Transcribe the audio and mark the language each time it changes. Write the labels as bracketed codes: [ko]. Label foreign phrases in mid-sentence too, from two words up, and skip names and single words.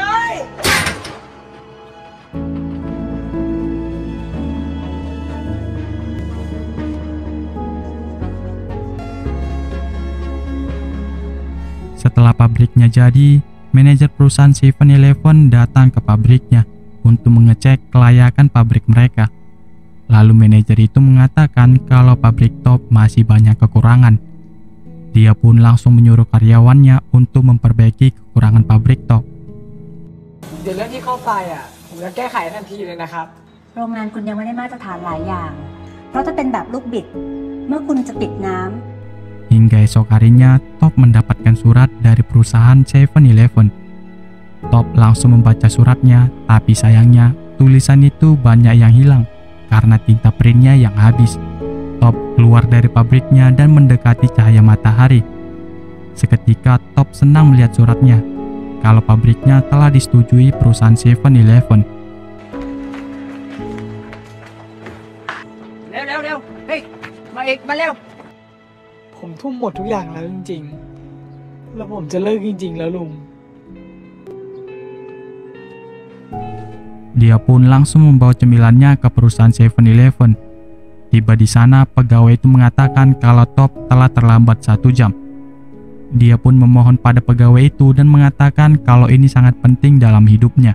[id] Setelah pabriknya jadi, manajer perusahaan 7-Eleven datang ke pabriknya untuk mengecek kelayakan pabrik mereka. Lalu manajer itu mengatakan kalau pabrik Top masih banyak kekurangan. Dia pun langsung menyuruh karyawannya untuk memperbaiki kekurangan pabrik Top. [th] เดี๋ยวเรื่องที่เข้าไปผมจะแก้ไขทันทีเลยนะครับ โรงงานคุณยังไม่ได้มาตรฐานหลายอย่าง เพราะจะเป็นแบบลูกบิด เมื่อคุณจะปิดน้ำ [id] Hingga esok harinya, Top mendapatkan surat dari perusahaan 7-Eleven. Top langsung membaca suratnya, tapi sayangnya tulisan itu banyak yang hilang karena tinta printnya yang habis. Top keluar dari pabriknya dan mendekati cahaya matahari. Seketika Top senang melihat suratnya, kalau pabriknya telah disetujui perusahaan 7-Eleven. [th] เร็วเฮ้ยมาอีกมาเร็ว ผมทุ่มหมดทุกอย่างแล้วจริงๆ แล้วผมจะเลิกจริงๆแล้วลุง [id] Dia pun langsung membawa cemilannya ke perusahaan 7-Eleven. Tiba di sana, pegawai itu mengatakan kalau Top telah terlambat 1 jam. Dia pun memohon pada pegawai itu dan mengatakan kalau ini sangat penting dalam hidupnya.